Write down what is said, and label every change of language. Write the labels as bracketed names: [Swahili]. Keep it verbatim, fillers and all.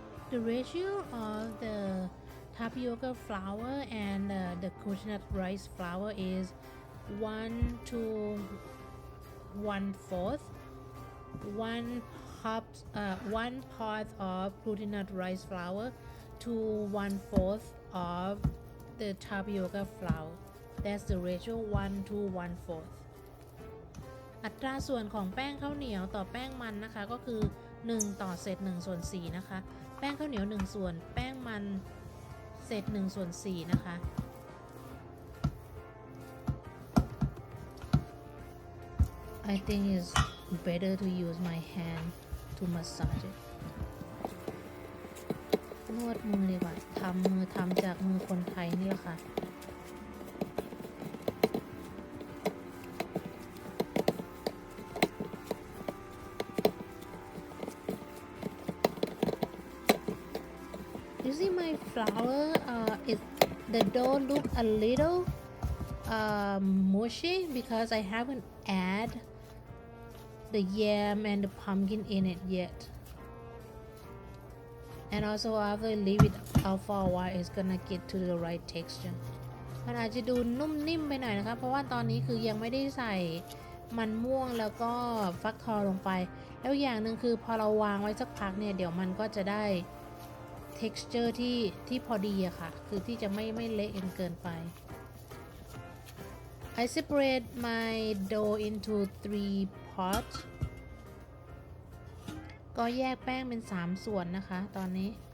[English] The ratio of the tapioca flour and uh, the coconut rice flour is one to one fourth, one cup, uh, one part of coconut rice flour to one fourth of the tapioca flour. That's the ratio one to one fourth. [Thai] อัตราส่วนของแป้งข้าวเหนียวต่อแป้งมันนะคะก็คือหนึ่งต่อเศษหนึ่งส่วนสี่นะคะแป้งข้าวเหนียวหนึ่งส่วนแป้งมันเศษหนึ่งส่วนสี่นะคะ [English] I think it's better to use my hand to massage it [Thai] นวดมือดีกว่าทำมือทำจากมือคนไทยนี่แหละค่ะ [English] see my flour? Uh, it the dough look a little um, mushy because I haven't add the yam and the pumpkin in it yet. And also after I leave it out for a while, it's gonna get to the right texture. [Thai] มันอาจจะดูนุ่มนิ่มไปหน่อยนะคะเพราะว่าตอนนี้คือยังไม่ได้ใส่มันม่วงแล้วก็ฟักทองลงไป แล้วอย่างหนึ่งคือพอเราวางไว้สักพักเนี่ยเดี๋ยวมันก็จะได้ texture ที่ที่พอดีอะค่ะคือที่จะไม่ไม่เละจนเกินไป [English] I separate my dough into three parts [Thai] ก็แยกแป้งเป็นสามส่วนนะคะตอนนี้